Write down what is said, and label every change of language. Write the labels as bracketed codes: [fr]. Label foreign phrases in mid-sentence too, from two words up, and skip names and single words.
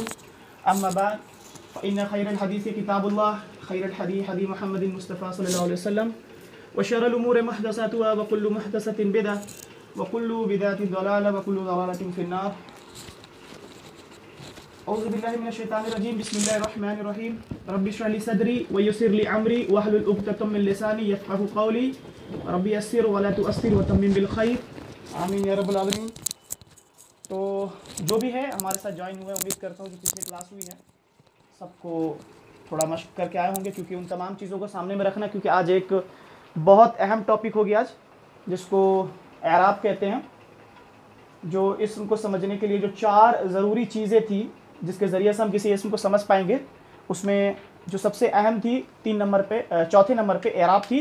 [ar] أما بعد فإن خير الحديث كتاب الله خير الهدي هدي محمد مصطفى صلى الله عليه وسلم وشر الأمور محدثاتها وكل محدثة بدعة وكل بدعة ضلالة وكل ضلالة في النار. أعوذ بالله من الشيطان الرجيم. بسم الله الرحمن الرحيم. رب اشرح لي صدري ويسر لي أمري واحلل عقدة من لساني يفقهوا قولي رب يسر ولا تعسر وتمم بالخير آمين يا رب العالمين. [hi] तो जो भी है हमारे साथ ज्वाइन हुए, उम्मीद करता हूँ कि पिछली क्लास हुई है सबको थोड़ा मशक़ करके आए होंगे, क्योंकि उन तमाम चीज़ों को सामने में रखना, क्योंकि आज एक बहुत अहम टॉपिक होगी आज, जिसको एराब कहते हैं। जो इस्म को समझने के लिए जो चार ज़रूरी चीज़ें थी जिसके ज़रिए से हम किसी इस्म को समझ पाएंगे, उसमें जो सबसे अहम थी चौथे नंबर पे एराब थी।